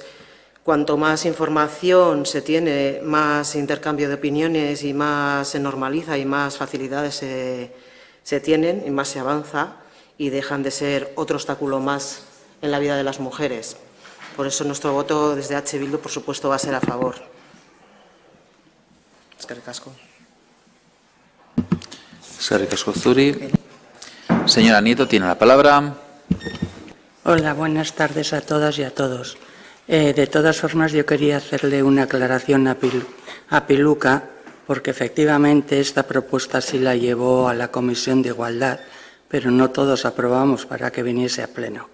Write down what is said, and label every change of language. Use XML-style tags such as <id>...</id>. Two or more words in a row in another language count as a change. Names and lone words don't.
<es>Cuanto más información se tiene, más intercambio de opiniones y más se normaliza y más facilidades se tienen y más se avanza y dejan de ser otro obstáculo más en la vida de las mujeres. Por eso nuestro voto desde H. Bildu, por supuesto, va a ser a favor.</es> <eu>Eskerrik asko. Eskerrik asko zuri.</eu> <es>Señora Nieto, tiene la palabra. Hola, buenas tardes a todas y a todos. De todas formas, yo quería hacerle una aclaración a Piluca, porque efectivamente esta propuesta sí la llevó a la Comisión de Igualdad, pero no todos aprobamos para que viniese a pleno.</es>